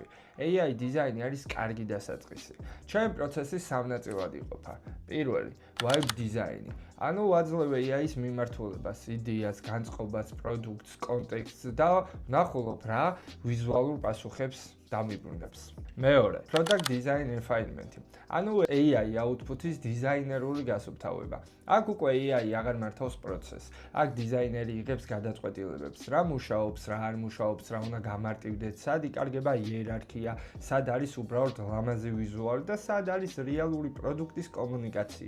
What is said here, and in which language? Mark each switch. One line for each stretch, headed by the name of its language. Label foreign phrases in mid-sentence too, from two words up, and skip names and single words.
Georgian: AI დიზაინი არის კარგი დასაწყისი. ჩემი პროცესი სამ ნაწილად იყოფა. პირველი, web დიზაინი. ანუ ვაძლევ AI-ის მიმართულებას, იდეას, განწყობას, პროდუქტს, კონტექსტს და ვნახულობ რა ვიზუალურ პასუხებს დამიბრუნებს. მეორე,
English: product design refinement.
Georgian: ანუ
English: AI output-
Georgian: ის დიზაინერული გასუფთავება. აქ უკვე AI აღარ მართავს პროცესს. აქ დიზაინერი იღებს გადაწყვეტილებებს, რა მუშაობს, რა არ მუშაობს, რა უნდა გამარტივდეთ, სად იკარგება იერარქია, სად არის უბრალოდ ლამაზი ვიზუალი და სად არის რეალური პროდუქტის კომუნიკაცია.